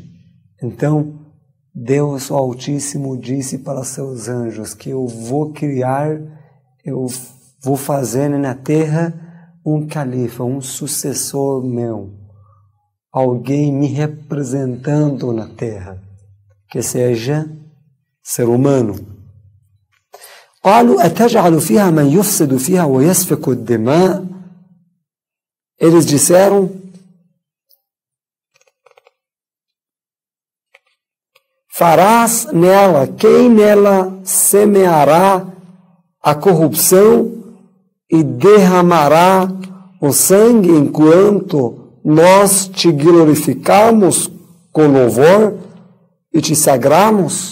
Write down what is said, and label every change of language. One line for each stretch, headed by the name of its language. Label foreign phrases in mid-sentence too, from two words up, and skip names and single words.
Portuguese: Então, Deus o Altíssimo disse para seus anjos que eu vou criar, eu vou fazer na terra um califa, um sucessor meu, alguém me representando na terra, que seja ser humano.
Arabic: قالوا أتجعل فيها من يفسد فيها ويسفك الدماء.
Portuguese: Eles disseram, farás nela, quem nela semeará a corrupção e derramará o sangue enquanto nós te glorificamos com louvor e te sagramos?